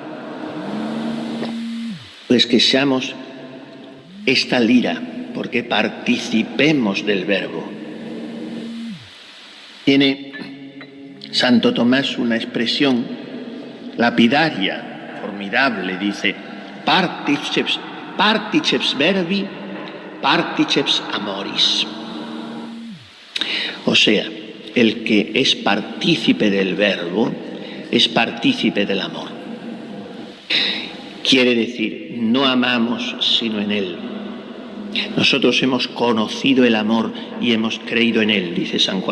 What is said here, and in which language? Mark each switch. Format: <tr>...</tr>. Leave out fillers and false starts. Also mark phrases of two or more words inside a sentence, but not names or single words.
<es>Pues que seamos esta lira, porque participemos del Verbo. Tiene Santo Tomás una expresión lapidaria, formidable, dice,</es> <la>particeps verbi, particeps amoris.</la> <es>O sea, el que es partícipe del Verbo es partícipe del amor. Quiere decir, no amamos sino en Él. Nosotros hemos conocido el amor y hemos creído en Él, dice San Juan.</es>